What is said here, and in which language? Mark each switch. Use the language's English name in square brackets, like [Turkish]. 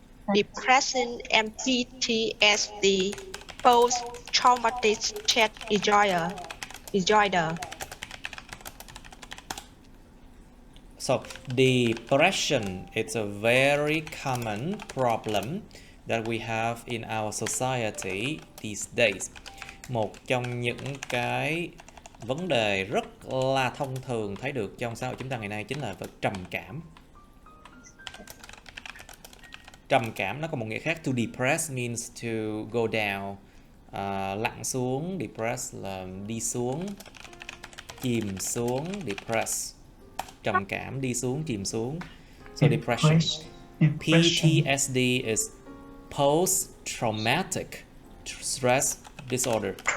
[English] Depression and PTSD, post-traumatic stress disorder. So depression, it's a very common problem that we have in our society these days. [Vietnamese] Một trong những cái vấn đề rất là thông thường thấy được trong xã hội chúng ta ngày nay chính là trầm cảm. Trầm cảm nó có một nghĩa khác. [English] To depress means to go down, [Vietnamese] lặn xuống. Depress là đi xuống, chìm xuống. Depress, trầm cảm, đi xuống, chìm xuống. [English] So depression. PTSD is post-traumatic stress disorder.